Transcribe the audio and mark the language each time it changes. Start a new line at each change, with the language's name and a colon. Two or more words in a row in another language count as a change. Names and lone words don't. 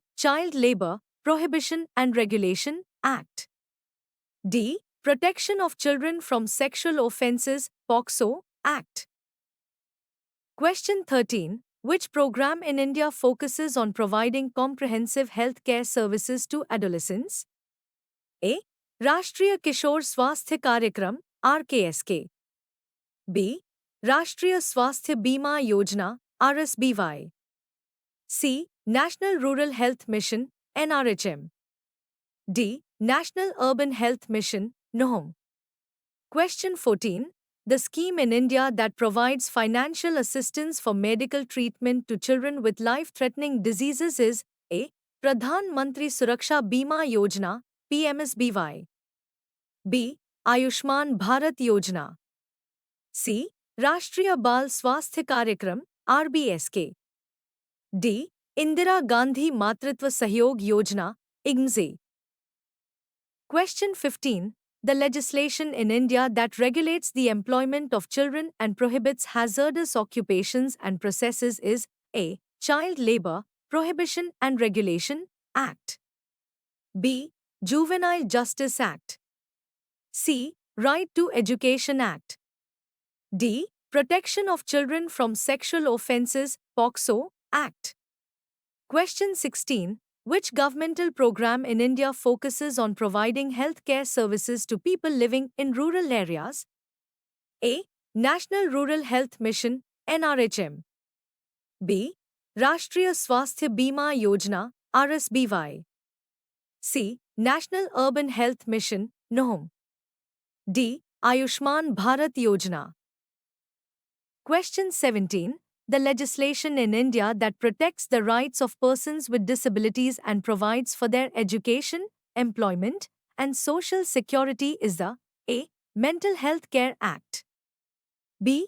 English: Child Labor, Prohibition and Regulation Act. D. Protection of Children from Sexual Offences, POCSO Act. Question 13. Which program in India focuses on providing comprehensive health care services to adolescents? A. Rashtriya Kishore Swasthya Karyakram, RKSK. B. Rashtriya Swasthya Bima Yojana, RSBY. C. National Rural Health Mission, NRHM. D. National Urban Health Mission, NOHM. Question 14. The scheme in India that provides financial assistance for medical treatment to children with life-threatening diseases is A. Pradhan Mantri Suraksha Bima Yojana, PMSBY. B. Ayushman Bharat Yojana. C. Rashtriya Bal Swasthya Karyakram, RBSK. D. Indira Gandhi Matritva Sahyog Yojana, IGMSE. Question 15. The legislation in India that regulates the employment of children and prohibits hazardous occupations and processes is A. Child Labor, Prohibition and Regulation Act. B. Juvenile Justice Act. C. Right to Education Act. D. Protection of Children from Sexual Offences, POCSO Act. Question 16. Which governmental program in India focuses on providing health care services to people living in rural areas? A. National Rural Health Mission, NRHM. B. Rashtriya Swasthya Bima Yojana, RSBY. C. National Urban Health Mission, NOHM. D. Ayushman Bharat Yojana. Question 17. The legislation in India that protects the rights of persons with disabilities and provides for their education, employment, and social security is the A. Mental Health Care Act. B.